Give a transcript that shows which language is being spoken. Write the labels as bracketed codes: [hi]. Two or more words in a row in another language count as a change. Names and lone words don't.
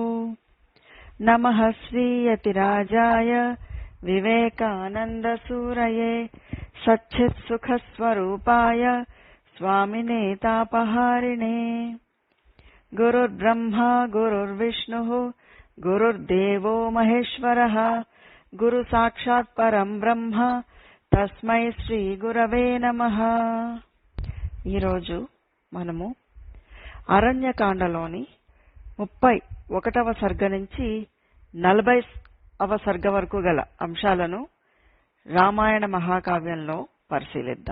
[sa] नमः श्रीयतिराजाय विवेकानन्दसूरये सच्चित्सुखस्वरूपाय स्वामिने तापहारिणे। गुरुर्ब्रह्मा गुरुर्विष्णुः गुरुर्देवो महेश्वरः गुरुसाक्षात् परं ब्रह्म तस्मै శ్రీ గురవే నమః। [te] ఈరోజు మనము అరణ్యకాండలోని 31వ సర్గ నుంచి 40వ సర్గ వరకు గల అంశాలను రామాయణ మహాకావ్యంలో పరిశీలిద్దాం.